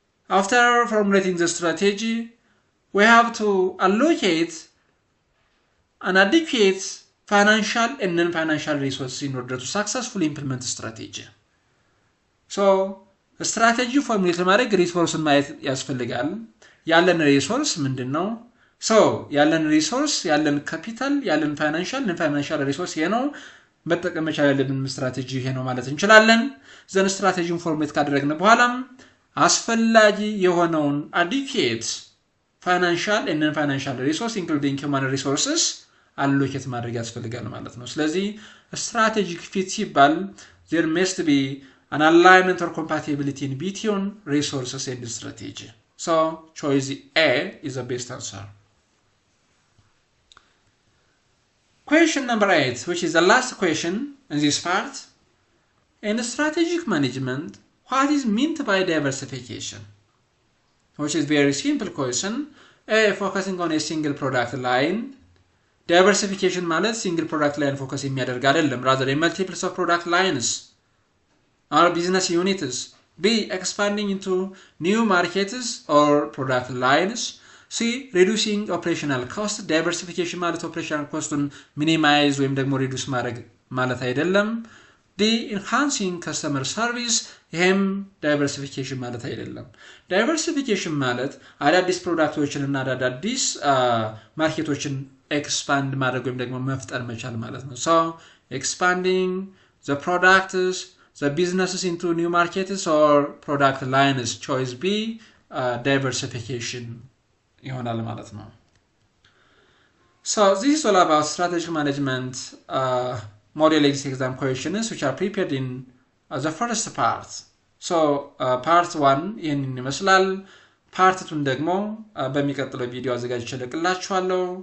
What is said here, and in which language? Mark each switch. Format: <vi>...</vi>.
<en>After formulating the strategy, we have to allocate an adequate financial and non-financial resources in order to successfully implement the strategy.</en> <am>So strategy formulate ለማድረግ ሪሶርስን ማየት ያስፈልጋል። ያለን ሪሶርስ ምንድነው? ሶ ያለን ሪሶርስ ያለን ካፒታል ያለን ፋይናንሻል ሪሶርስ ይሄ ነው። መጠቀም መቻል ያለብን ስትራቴጂ ይሄ ነው ማለት እንችላለን። ዘን ስትራቴጂውን ፎርሜት ካደረግን በኋላም አስፈላጊ የሆነውን</am> <en>adequate financial and non-financial resource including human resources</en> <am>allocate ማድረግ ያስፈልጋል ማለት ነው። ስለዚህ strategic fit ሲባል</am> <en>there must be an alignment or compatibility in between resources and strategy. So choice A is the best answer. Question number 8, which is the last question in this part. In strategic management, what is meant by diversification? Which is very simple question. A, focusing on a single product line. Diversification</en> <am>ማለት</am> <en>single product line focus</en> <am>የሚያደርግ አይደለም,</am> <en>rather a multiples of product lines or business units. B, expanding into new markets or product lines. C, reducing operational cost.</en> <am>Diversification ማለት operational cost-ን minimize ወይም ደግሞ reduce ማድረግ ማለት አይደለም.</am> <en>D, enhancing customer service.</en> <am>ይሄም diversification ማለት አይደለም. diversification ማለት አዳዲስ ፕሮዳክቶችን እና አዳዲስ ማርኬቶችን expand ማድረግ ወይም ደግሞ መፍጠር መቻል ማለት ነው.</am> <en>So expanding the products, the businesses into new markets or product lines.</en> <am>Choice B, diversification ይሆናል ማለት ነው.</am> <en>So this is all about strategic management model exam questions which are prepared in the first part. So part 1</en> <am>ይህንን ይመስላል. part 2 ደግሞ በሚቀጥለው ቪዲዮ አዘጋጅቼላችኋለሁ.</am>